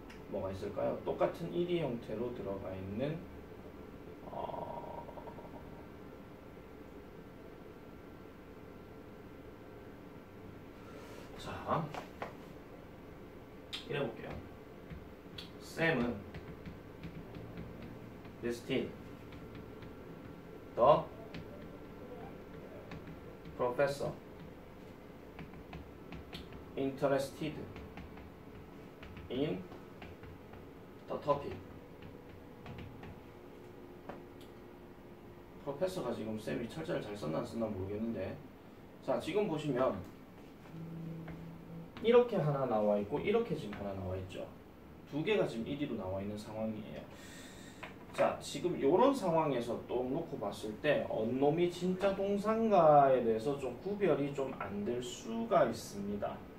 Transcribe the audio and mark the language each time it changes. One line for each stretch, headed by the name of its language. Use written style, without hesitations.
Korean: 뭐가 있을까요? 똑같은 1위 형태로 들어가 있는 자, 이래 볼게요.
English: 쌤은 visited the professor interested in the topic.
Korean: 프로페서가 지금 쌤이 철자를 잘 썼나 안 썼나 모르겠는데, 자, 지금 보시면 이렇게 하나 나와 있고 이렇게 지금 하나 나와 있죠. 두 개가 지금 1위로 나와 있는 상황이에요. 자, 지금 이런 상황에서 또 놓고 봤을 때 어느 놈이 진짜 동사인가에 대해서 좀 구별이 좀 안 될 수가 있습니다.